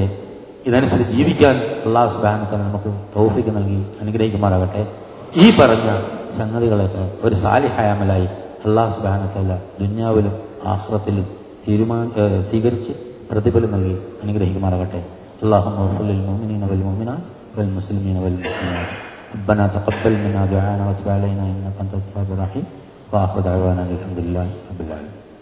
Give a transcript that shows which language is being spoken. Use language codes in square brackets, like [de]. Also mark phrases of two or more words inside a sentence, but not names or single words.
[ml] ഇതനുസരിച്ച് ജീവിക്കാൻ അല്ലാഹു [ar] سبحانه وتعالى [ml] നമുക്ക് തൗഫീഖ് നൽകി അനുഗ്രഹിക്കുമാറാകട്ടെ. ഈ പറഞ്ഞ സംഗതികളൊക്കെ ഒരു സാലിഹായ അമലായി അല്ലാഹു [ar] سبحانه وتعالى [ml] ദുനിയാവിലും ആഖിറത്തിലും സ്വീകരിച്ച് പ്രതിഫലം നൽകി അനുഗ്രഹിക്കുമാറാകട്ടെ. [ar] اللهم اغفر للمؤمنين والمؤمنات والمسلمين والمسلمات. ربنا تقبل منا دعاءنا وتب علينا انك انت التواب الرحيم. واخر دعوانا الحمد لله رب العالمين.